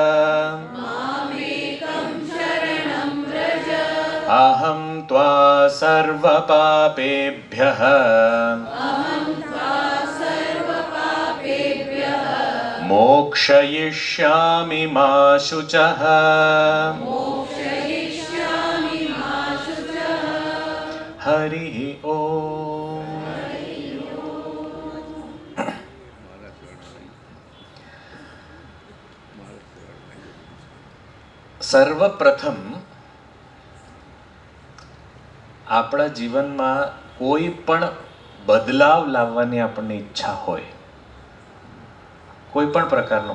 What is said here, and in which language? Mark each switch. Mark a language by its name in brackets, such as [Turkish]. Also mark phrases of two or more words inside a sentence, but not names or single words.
[Sanskrit] अहं त्वा सर्वपापेभ्यः मोक्षयिष्यामि मा शुचः हरिः ओम. [Gujarati] સર્વપ્રથમ આપણા જીવનમાં કોઈ પણ બદલાવ લાવવાની આપણને ઈચ્છા હોય, કોઈ પણ